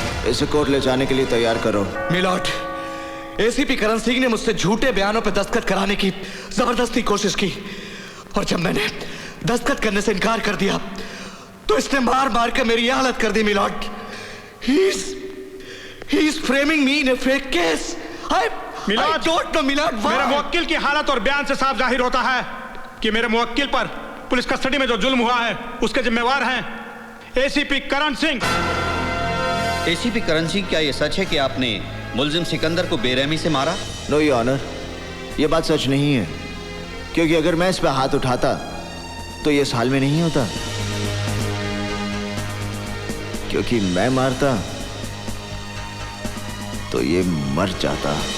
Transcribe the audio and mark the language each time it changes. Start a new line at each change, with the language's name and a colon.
Hindi: इसे कोर्ट ले जाने के लिए तैयार करो। मिलॉर्ड, एसीपी करण सिंह ने मुझसे झूठे बयानों पर दस्तखत कराने की जबरदस्ती कोशिश की और जब मैंने दस्तखत करने से इनकार कर दिया तो इसने मार मार कर मेरी यह हालत कर दी।
English: My lord, he is framing me in a fake case. I don't know, my lord.
Hindi: मेरे मुवक्किल की हालत और बयान से साफ जाहिर होता है कि मेरे मुवक्किल पर पुलिस कस्टडी में जो जुल्म हुआ है उसके जिम्मेवार हैं एसीपी करण सिंह। एसीपी करण सिंह, क्या यह सच है कि आपने मुलजिम सिकंदर को बेरहमी से मारा?
English: no your honour,
Hindi: यह बात सच नहीं है, क्योंकि अगर मैं इस पर हाथ उठाता तो ये इस हाल में नहीं होता, क्योंकि मैं मारता तो ये मर जाता।